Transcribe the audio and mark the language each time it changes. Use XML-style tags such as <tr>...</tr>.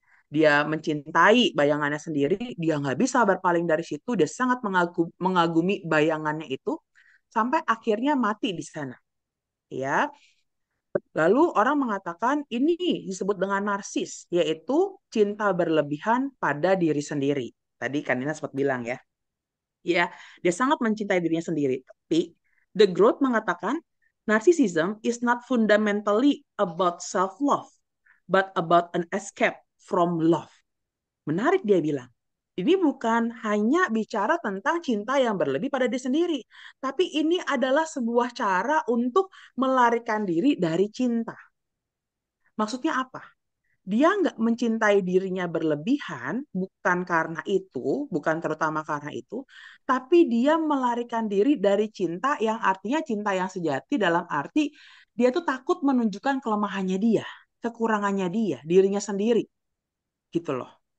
<id>Dia mencintai bayangannya sendiri, dia nggak bisa berpaling dari situ, dia sangat mengagumi bayangannya itu, sampai akhirnya mati di sana. Ya, lalu orang mengatakan ini disebut dengan narsis, yaitu cinta berlebihan pada diri sendiri. Tadi Kanina sempat bilang ya, ya dia sangat mencintai dirinya sendiri. Tapi The Growth mengatakan</id> <en>narcissism is not fundamentally about self-love, but about an escape from love.</en> <id>Menarik dia bilang. Ini bukan hanya bicara tentang cinta yang berlebih pada diri sendiri, tapi ini adalah sebuah cara untuk melarikan diri dari cinta. Maksudnya apa? Dia nggak mencintai dirinya berlebihan, bukan karena itu, bukan terutama karena itu, tapi dia melarikan diri dari cinta yang artinya cinta yang sejati dalam arti dia tuh takut menunjukkan kelemahannya dia, kekurangannya dia, dirinya sendiri, gitu loh.</id>